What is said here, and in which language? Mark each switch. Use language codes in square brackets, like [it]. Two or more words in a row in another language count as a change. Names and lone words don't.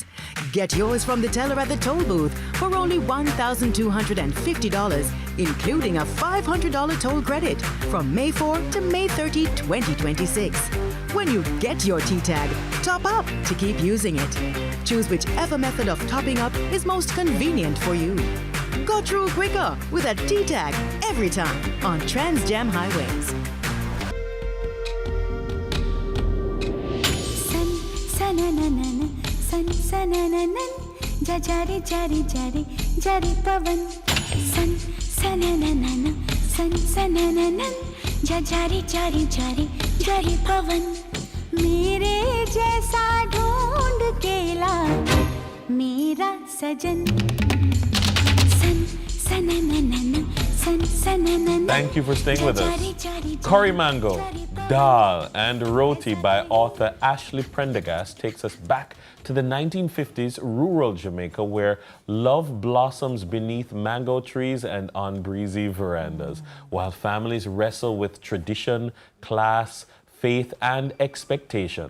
[en] Get yours from the teller at the toll booth for only $1,250, including a $500 toll credit from May 4 to May 30, 2026. When you get your T-Tag, top up to keep using it. Choose whichever method of topping up is most convenient for you. Go through quicker with a T-Tag every time on TransGem Highways. [hi] जरी जरी जरी जरी पवन सन सननना सन सननननन जरी जरी जरी जरी पवन मेरे जैसा ढूंढ के ला मेरा साजन सन सननना सन सननननन. [en] Thank you for staying with us. Curry Mango, Dal, and Roti by author Ashley Prendergast takes us back to the 1950s rural Jamaica, where love blossoms beneath mango trees and on breezy verandas, while families wrestle with tradition, class, faith, and expectation.